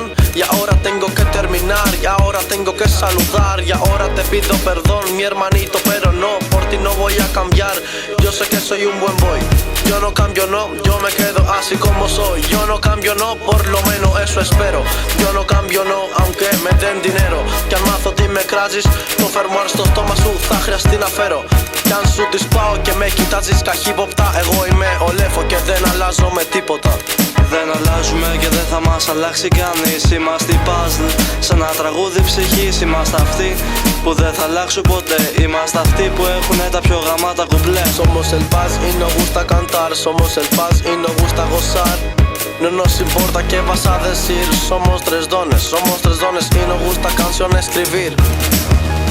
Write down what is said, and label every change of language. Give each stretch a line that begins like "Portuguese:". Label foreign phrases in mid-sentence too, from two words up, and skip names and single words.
Spanish: Y ahora tengo que terminar, y ahora tengo que saludar. Y ahora te pido perdón, mi hermanito, pero no, por ti no voy a cambiar. Yo sé que soy un buen boy. Yo no cambio no, yo me quedo así como soy. Yo no cambio no, por lo menos eso espero. Yo no cambio no, aunque me den dinero.
Greek: Κι αν μάθω τι με κράζεις, το φερμουάρ στο στόμα σου θα χρειαστεί να φέρω. Κι αν σου τις πάω και με κοιτάζεις καχύποπτα, εγώ είμαι ο Λέφο και δεν αλλάζω με τίποτα. Δεν αλλάζουμε και δεν θα μας αλλάξει κανείς. Είμαστε puzzle, σαν ένα τραγούδι ψυχής. Είμαστε αυτοί που δεν θα αλλάξουν ποτέ. Είμαστε αυτοί που έχουνε τα πιο γαμάτα κουπλέ.
Spanish: Somos el paz y nos gusta cantar. Somos el paz y nos gusta gozar. No nos importa qué vas a decir. Somos tres dones y nos gusta canción escribir.